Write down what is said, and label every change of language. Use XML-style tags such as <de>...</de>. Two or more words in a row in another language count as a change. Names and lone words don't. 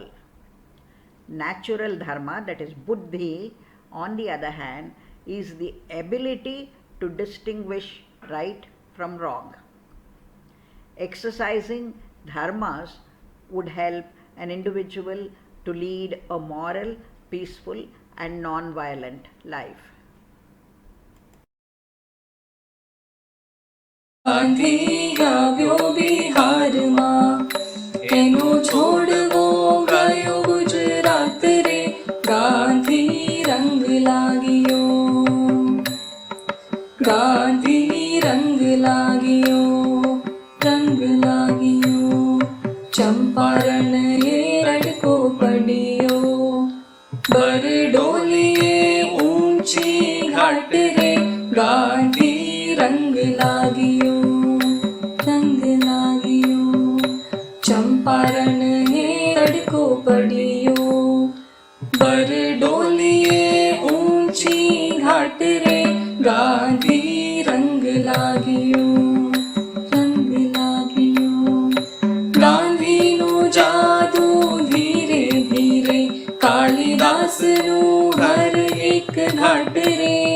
<en>Natural dharma, that is buddhi, on the other hand, is the ability to distinguish right from wrong. Exercising dharmas would help an individual to lead a moral, peaceful and non-violent life.</en> <gu>गांधी આવ્યો બિહારમાં એનો છોડવો ગયો ગુજરાત રે ગાંધી રંગ લાગ્યો ગાંધી રંગ લાગ્યો રંગ લાગ્યો ચંપારણ એ રડકો પડ્યો બરડોલીએ ઊંચી ઘાટ રે ગાંધી રંગ લાગિયો ચંપારણ હે તડકો પડિયો બરડોલિએ ઘાટ રે ગાંધી રંગ લાગિયો રંગ લાગિયો ગાંધીનુ જાદુ ધીરે ધીરે કાલિદાસનુ હર એક ઘાટ રે</gu>